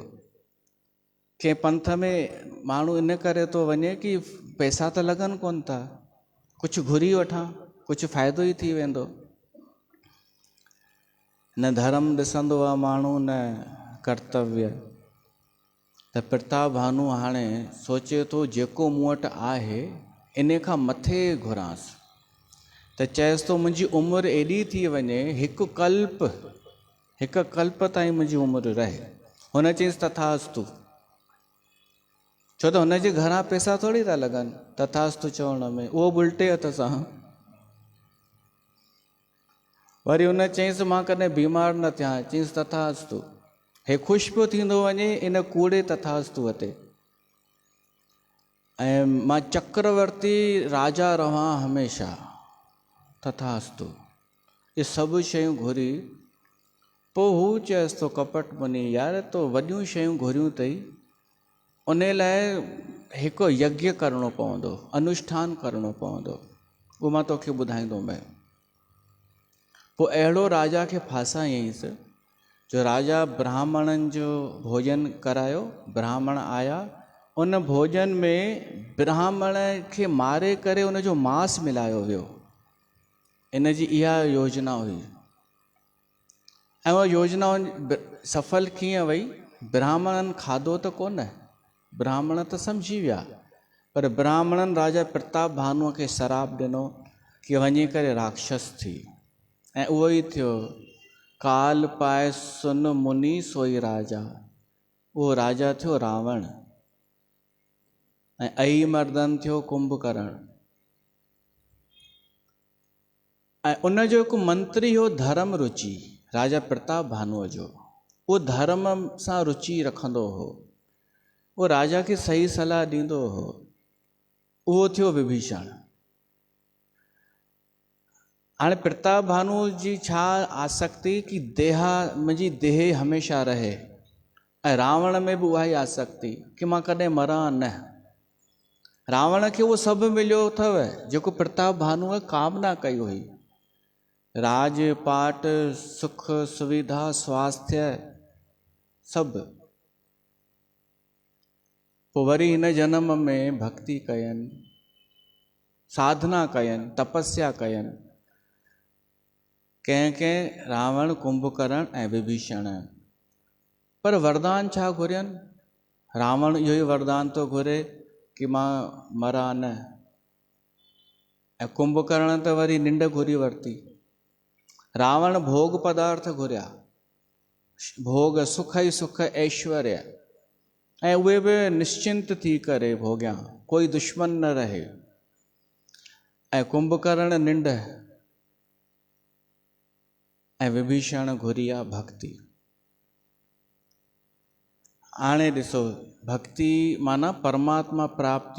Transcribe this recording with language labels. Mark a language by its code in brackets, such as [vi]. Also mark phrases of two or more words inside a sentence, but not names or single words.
[sd] कंहिं पंथ में माण्हू इन करे थो वञे कि पैसा त लॻनि कोन था, कुझु घुरी वठां, कुझु फ़ाइदो ई थी वेंदो। न धर्म ॾिसंदो आहे माण्हू, न कर्तव्य। त प्रताप भानु हाणे सोचे थो जेको मूं वटि आहे इन खां मथे घुरांसि। त चएसि थो मुंहिंजी उमिरि एॾी थी वञे, हिकु कल्प ताईं मुंहिंजी उमिरि रहे। हुन चयईंसि तथास्तु, छो त हुनजे घरां पैसा थोरी था लॻनि तथास्तु चवण में, उहो उल्टे हथ सां। वरी हुन चयईंसि मां कॾहिं बीमार न थियां, चयईंसि तथास्तु। हे ख़ुशि पियो थींदो वञे इन कूड़े तथास्तु ते। ऐं मां चक्रवर्ती राजा रहां हमेशा, तथास्तु। ये सभु शयूं घुरी पोइ हू चएसि थो कपट मुनी, यार तो वॾियूं शयूं घुरियूं अथई, उन लाइ हिकु यज्ञ करिणो पवंदो, अनुष्ठान करिणो पवंदो, उहो मां तोखे ॿुधाईंदोमांइ। पोइ अहिड़ो राजा खे फासायईंसि जो राजा ब्राह्मणनि जो भोजन करायो। ब्राह्मण आया, उन भोजन में ब्राह्मण खे मारे करे उनजो मांस मिलायो वियो। इन जी इहा योजना हुई। ऐं उहा योजना सफल कीअं वई? ब्राह्मणनि खाधो त कोन, ब्राह्मण त सम्झी विया, पर ब्राह्मणनि राजा प्रताप भानुअ खे श्राप ॾिनो कि वञी करे राक्षस थी। ऐं उहो ई थियो, [awa] काल पाए सुन मुनि सोई राजा। [sd] उहो राजा थियो रावण। ऐं अई मर्दन थियो कुंभकर्ण। ऐं उनजो हिकु मंत्री हो धर्म रुचि, राजा प्रताप भानुअ जो। उहो धर्म सां रुचि रखंदो हो, उहो राजा खे सही सलाह ॾींदो हो। उहो थियो विभीषण। हाणे प्रताप भानु जी छा आसक्ति कि मुंहिंजी देह हमेशह रहे, ऐं रावण में बि उहा ई आसक्ति कि मां कॾहिं मरां न। रावण खे उहो सभु मिलियो अथव जेको प्रताप भानुअ कामना कई हुई, राज पाट सुख सुविधा स्वास्थ्य सभु। पोइ वरी हिन जन्म में भक्ति कयनि, साधना कयनि, तपस्या कयनि। कंहिं रावण कुंभकर्ण ऐं विभीषण। पर वरदान छा घुरियनि? रावण इहो ई वरदान थो घुरे कि मां मरां न, ऐं कुंभकर्ण त वरी निंड घुरी वरिती। रावण भोग पदार्थ घुरिया, भोग सुख ई सुख ऐश्वर्य, ऐं उहे बि निश्चिंत थी करे भोगिया, कोई दुश्मन न रहे। ऐं कुंभकर्ण निंड, ऐं विभीषण घुरी आहे भक्ति। हाणे ॾिसो, भक्ति माना परमात्मा प्राप्ति।